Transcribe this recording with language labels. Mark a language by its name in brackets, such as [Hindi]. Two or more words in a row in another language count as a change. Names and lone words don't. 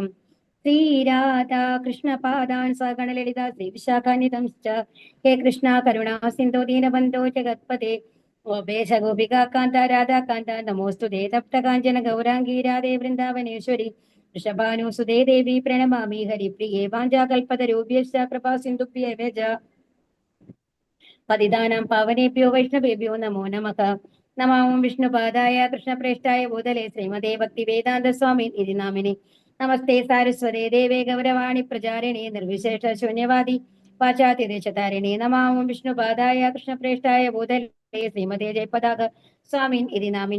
[Sanskrit] ശ്രീരാധാ കൃഷ്ണപാദാൻ സഗണലളിത ശ്രീവിശാഖാന്വിതം ഹേ കൃഷ്ണ കരുണാ സിന്ധോ ദീനബന്ധോ ജഗത്പതേ ഗോപേശ ഗോപികാന്ത രാധാകാന്ത നമോസ്തുതേ തപ്തകാഞ്ചന ഗൗരാംഗീ രാധേ വൃന്ദാവനേശ്വരി വൃഷഭാനുസുതേ ദേവി പ്രണമാമി ഹരിപ്രിയേ വാഞ്ചാകൽപതരൂപ്യശ്ച കൃപാ സിന്ധുഭ്യേവ ച പതിതാനാം പാവനേഭ്യോ വൈഷ്ണവേഭ്യോ നമോ നമഃ. നമാം വിഷ്ണുപാദായ കൃഷ്ണപ്രേഷ്ഠായ ഭൂതലേ ശ്രീമതേ ഭക്തിവേദാന്ത സ്വാമി ഇതി നാമിനി. നമസ്തേ സാരസ്വതേ ദേവേ ഗൗരവാണി പ്രചാരിണേ നിർവിശേഷ ശൂന്യവാദി പാശ്ചാത്യദേശതാരിണേ. നമാം വിഷ്ണുപാദായ കൃഷ്ണപ്രേഷ്ഠായ ഭൂതലേ ശ്രീമതേ ജയപതാക സ്വാമിൻ ഇതി നാമിനി.